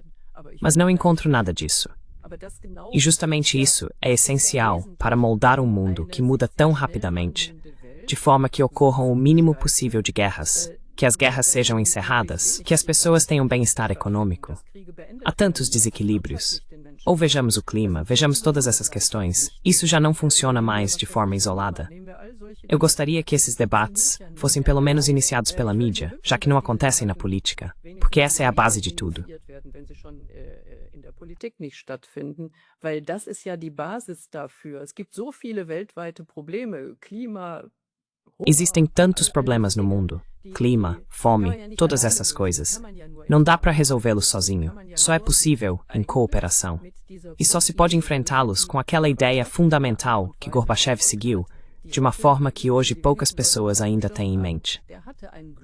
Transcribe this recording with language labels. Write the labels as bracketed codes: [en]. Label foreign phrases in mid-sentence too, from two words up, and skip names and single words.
[pt] Mas não encontro nada disso. E justamente isso é essencial para moldar um mundo que muda tão rapidamente, de forma que ocorram o mínimo possível de guerras, que as guerras sejam encerradas, que as pessoas tenham bem-estar econômico. Há tantos desequilíbrios. Ou vejamos o clima, vejamos todas essas questões. Isso já não funciona mais de forma isolada. Eu gostaria que esses debates fossem pelo menos iniciados pela mídia, já que não acontecem na política, porque essa é a base de tudo. [de] Weil das ist ja die Basis dafür. Es gibt so viele weltweite Probleme, Klima. [pt] Existem tantos problemas no mundo. Clima, fome, todas essas coisas. Não dá para resolvê-los sozinho. Só é possível em cooperação. E só se pode enfrentá-los com aquela ideia fundamental que Gorbachev seguiu, de uma forma que hoje poucas pessoas ainda têm em mente.